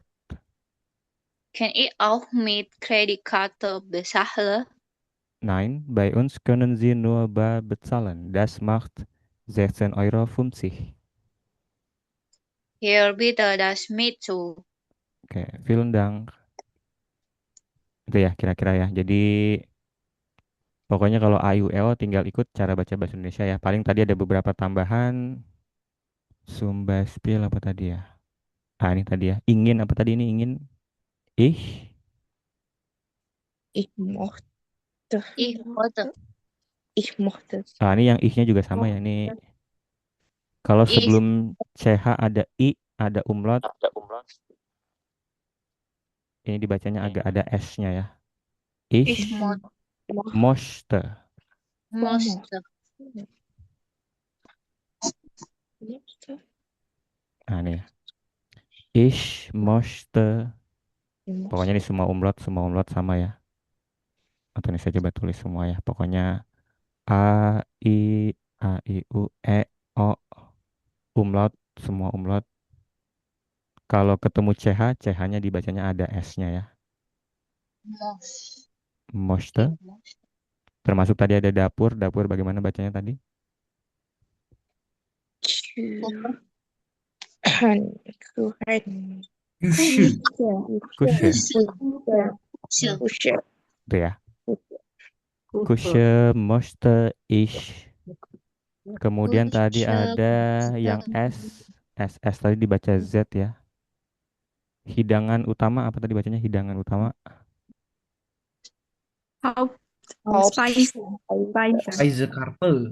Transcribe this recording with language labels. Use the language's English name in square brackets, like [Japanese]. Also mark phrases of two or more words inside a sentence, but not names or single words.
[German] Kann ich auch mit Kreditkarte bezahlen? Nein, bei uns können Sie nur bar bezahlen. Das macht 16,50 Euro. Hier bitte das Mittel. Oke, vielen Dank. [Indonesian] Itu ya kira-kira ya. Jadi pokoknya kalau AUL tinggal ikut cara baca bahasa Indonesia ya. Paling tadi ada beberapa tambahan. Sumba spiel apa tadi ya? Ah ini tadi ya. Ingin apa tadi ini ingin? Ih. [German] Ich mochte. Ich möchte. Ich mochte. [Indonesian] Ah ini yang ihnya juga sama ya. Ini kalau [German] Ich, [Indonesian] sebelum CH ada I, ada umlaut. Ini dibacanya agak ada S-nya ya. [German] Ich Ich mo- möchte. möchte. mochte. [Indonesian] Nah ini ya. [German] Ich möchte. Ich [Indonesian] Pokoknya ini [German] mochte. [Indonesian] semua umlaut sama ya. Atau ini saya coba tulis semua ya. Pokoknya A, I, U, E, O. Umlaut, semua umlaut. Kalau ketemu CH, CH-nya dibacanya ada S-nya ya. [German] Möchte. Möchte. [Indonesian] Termasuk tadi ada dapur. Dapur bagaimana bacanya tadi? [German] Kuchen. Küche. Kusche. Möchte. Kuchen. [Indonesian] Itu ya. [German] Kusche möchte ich. [Indonesian] Kemudian tadi ada yang S. S tadi dibaca Z ya. Hidangan utama apa tadi bacanya hidangan utama? [German] Spice. Speisekarte.